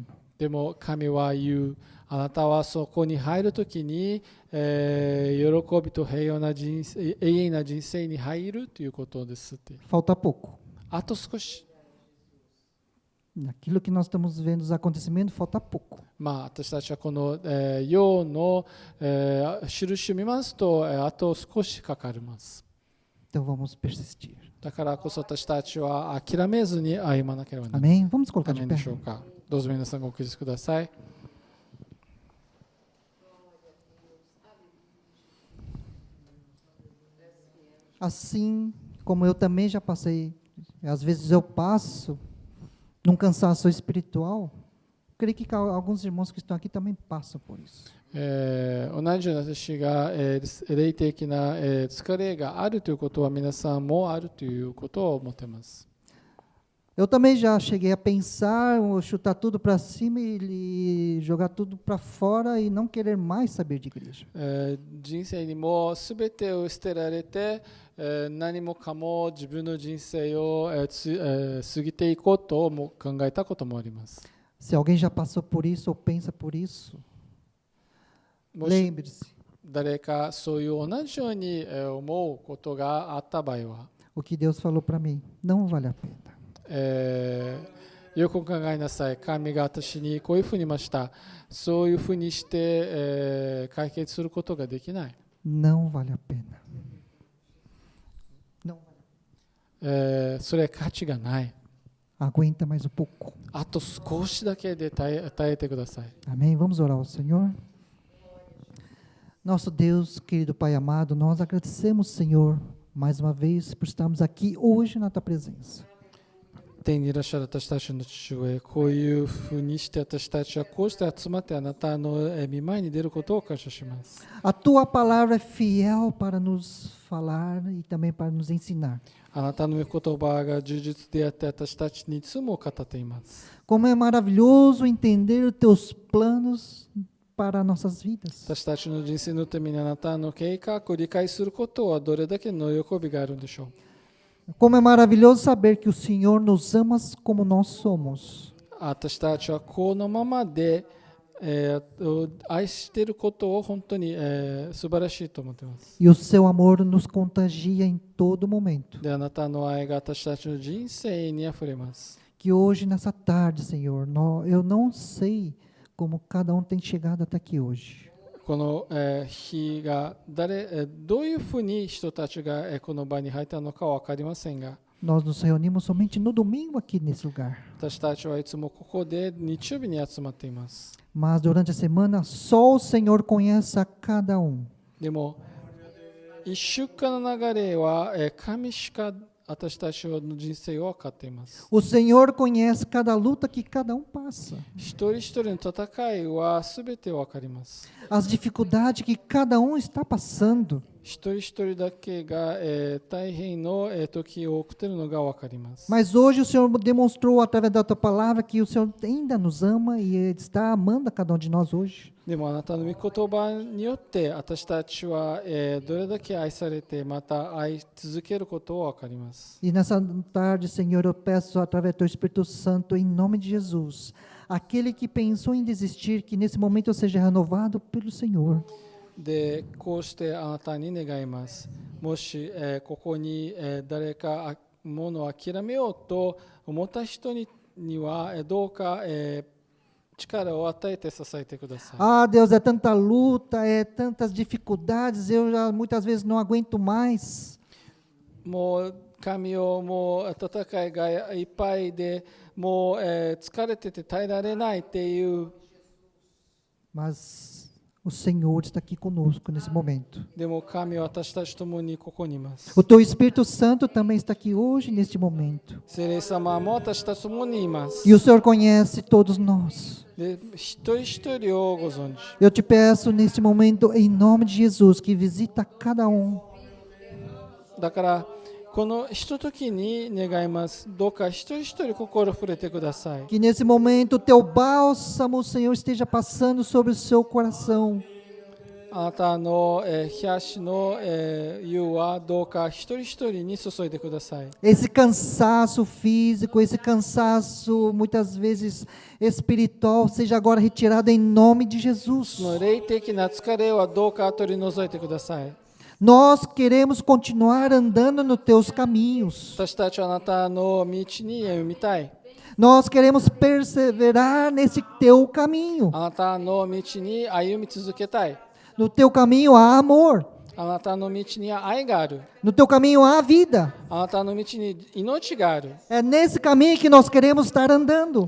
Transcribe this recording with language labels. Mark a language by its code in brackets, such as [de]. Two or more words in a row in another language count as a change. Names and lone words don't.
[ja] でも神は言う。あなたはそこに入るときに、喜びと平和な人生、永遠な人生に入るということですって。 [pt] Falta pouco. [ja] あと少し。 [pt] Naquilo que nós estamos vendo os acontecimentos, falta pouco. [ja] まあ、私たちはこの、世の、印を見ますと、あと少しかかります。 [pt] Então vamos persistir. [ja] だからこそ私たちは諦めずに歩まなければならない。 [pt] Amém? Vamos colocar [ja] ダ [pt] de [ja] メで [pt] pé. [ja] しょうか。どうぞ皆さんご起立ください。 [pt] Assim como eu também já passei, às vezes eu passo num cansaço espiritual, creio que alguns irmãos que estão aqui também passam por isso. [ja] 同じような私が、霊的な、疲れがあるということは皆さんもあるということを思っています。 [pt] Eu também já cheguei a pensar, chutar tudo para cima e jogar tudo para fora e não querer mais saber de igreja. [ja] 人生にも全てを捨てられて、何もかも自分の人生を、過ぎていこうとも考えたこともあります。 [pt] Se alguém já passou por isso ou pensa por isso, [ja] もし [pt] lembre-se, [ja] 誰かそういう同じように思うことがあった場合は、 [pt] o que Deus falou para mim não vale a pena. [ja] よく考えなさい。神が私にこういうふうに言いました。そういうふうにして、解決することができない。 [pt] Não vale a pena. Não vale. [ja] それは価値がない。 [pt] Aguenta mais um pouco. [ja] あと少しだけで耐えてください。 [pt] Amém? Vamos orar ao Senhor. Nosso Deus, querido Pai amado, nós agradecemos, Senhor, mais uma vez por estarmos aqui hoje na Tua presença. [ja] 天にいらっしゃる私たちの父上、こういうふうにして私たちはこうして集まってあなたの御前に出ることを感謝します。 [pt] A Tua palavra é fiel para nos falar e também para nos ensinar. [ja] あなたの御言葉が充実であって私たちにいつも語っています。 [pt] Como é maravilhoso entender os Teus planos para nossas vidas. [ja] 私たちの人生のためにあなたの計画を理解することはどれだけの喜びがあるんでしょう。 [pt] Como é maravilhoso saber que o Senhor nos ama como nós somos. [ja] 私たちはこのままで、愛していることを本当に、素晴らしいと思っています。 [pt] E o Seu amor nos contagia em todo momento. [ja] で、あなたの愛が私たちの人生にあふれます。 [pt] Que hoje, nessa tarde, Senhor, eu não sei como cada um tem chegado até aqui hoje. [ja] この、日がどういうふうに人たちが、この場に入ったのかは分かりませんが、 [pt] Nós nos reunimos somente no domingo aqui nesse lugar. [ja] 私たちはいつもここで日曜日に集まっています。 [pt] Mas durante a semana, só o Senhor conhece a cada um. [ja] でも、一週間の流れは、神しか私たちの人生を分かっています。 [pt] O Senhor conhece cada luta que cada um passa. [ja] 一人一人の戦いは全て分かります。 [pt] As dificuldades que cada um está passando. [ja] 一人一人だけが、大変の、時を送っているのが分かります。 [pt] Mas hoje o Senhor demonstrou através da tua palavra que o Senhor ainda nos ama e está amando a cada um de nós hoje. [ja] でもあなたの御言葉によって私たちは、どれだけ愛されてまた愛続けることを分かります。 [pt] E nessa tarde, Senhor, eu peço através do teu Espírito Santo, em nome de Jesus, aquele que pensou em desistir, que nesse momento eu seja renovado pelo Senhor. [ja] で、こうしてあなたに願います。もし、ここに、誰かものを諦めようと思った人には、どうか、 力を与えて支えてください。 [pt] Ah, Deus, é tanta luta, é tantas dificuldades, eu já muitas vezes não aguento mais. [ja] もう神よ、もう戦いがいっぱいで、もう、疲れてて耐えられないっていう。 [pt] Mas o Senhor está aqui conosco nesse momento. [ja] でも神は私たちと共にここにいます。 [pt] O Teu Espírito Santo também está aqui hoje, neste momento. [ja] 聖霊様も私たちと共にいます。 [pt] E o Senhor conhece todos nós. [ja] で、一人一人をご存知。 [pt] Eu te peço neste momento, em nome de Jesus, que visita cada um. [ja] だからこのひとときに願います。どうか一人一人心触れてください。 [pt] Que nesse momento o Teu bálsamo, Senhor, esteja passando sobre o seu coração. [ja] あなたの冷やしの湯はどうか一人一人に注いでください。 [pt] Esse cansaço físico, esse cansaço muitas vezes espiritual, seja agora retirado em nome de Jesus. [ja] その霊的な疲れはどうか取り除いてください。 [pt] Nós queremos continuar andando nos Teus caminhos. [ja] 私たちはあなたの道に歩みたい。 [pt] Nós queremos perseverar nesse Teu caminho. [ja] あなたの道に歩み続けたい。 [pt] No Teu caminho há amor. [ja] あなたの道には愛がある。 [pt] No Teu caminho há vida. [ja] あなたの道に命がある。 [pt] É nesse caminho que nós queremos estar andando.